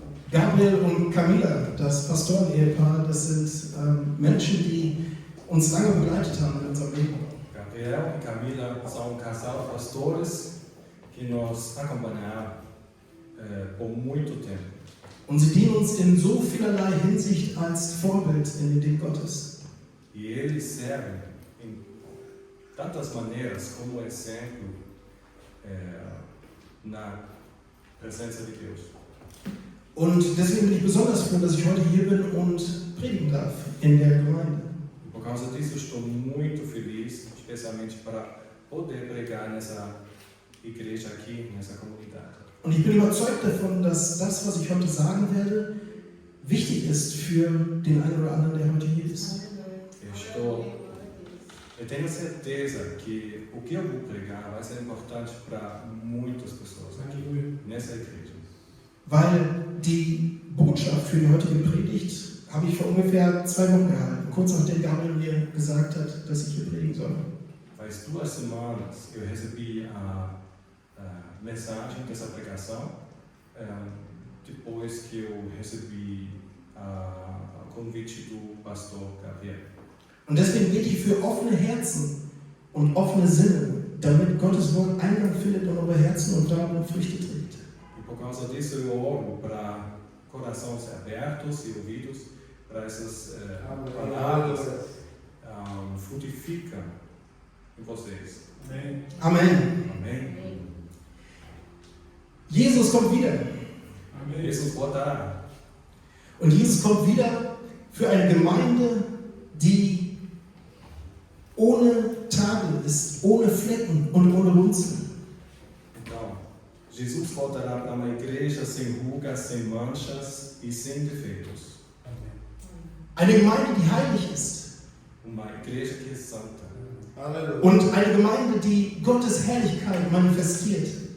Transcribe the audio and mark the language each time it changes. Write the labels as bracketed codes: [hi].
[de] Gabriel und Camila, das Pastoren-Ehepaar, das sind Menschen, die uns lange begleitet haben in unserem Leben. [pt] Gabriel e Camila são um casal de pastores que nos acompanharam por muito tempo. [de] Und sie dienen uns in so vielerlei Hinsicht als Vorbild in den Dingen Gottes. [pt] E eles servem em tantas maneiras como exemplo na presença de Deus. [de] Und deswegen bin ich besonders froh, dass ich heute hier bin und predigen darf in der Gemeinde. [pt] E por causa disso, estou muito feliz, especialmente para poder pregar nessa igreja aqui, nessa comunidade. [de] Und ich bin überzeugt davon, dass das, was ich heute sagen werde, wichtig ist für den einen oder anderen, der heute hier ist. [pt] Eu tenho certeza que o que eu vou pregar vai ser importante para muitas pessoas aqui, nessa igreja. [de] Weil die Botschaft für die heutige Predigt habe ich vor ungefähr 2 Wochen gehalten, kurz nachdem Gabriel mir gesagt hat, dass ich hier predigen soll. [pt] Faz 2 semanas eu recebi a mensagem dessa pregação, depois que eu recebi o convite do pastor Gabriel. [de] Und deswegen bete ich für offene Herzen und offene Sinne, damit Gottes Wort Eingang findet in eure Herzen und darin Früchte trägt. [pt] E por causa disso eu oro para corações abertos e ouvidos para essas palavras frutificam em vocês. Amém. [de] Amen. [pt] Amém? [de] Jesus kommt wieder. [pt] Amém. Jesus voltará. [de] Und Jesus kommt wieder für eine Gemeinde, die ohne Tadel ist, ohne Flecken und ohne Runzeln. [pt] Então, Jesus voltará para uma igreja sem rugas, sem manchas e sem defeitos. [de] Eine Gemeinde, die heilig ist. [pt] Uma igreja que é santa. [de] Und eine Gemeinde, die Gottes Herrlichkeit manifestiert.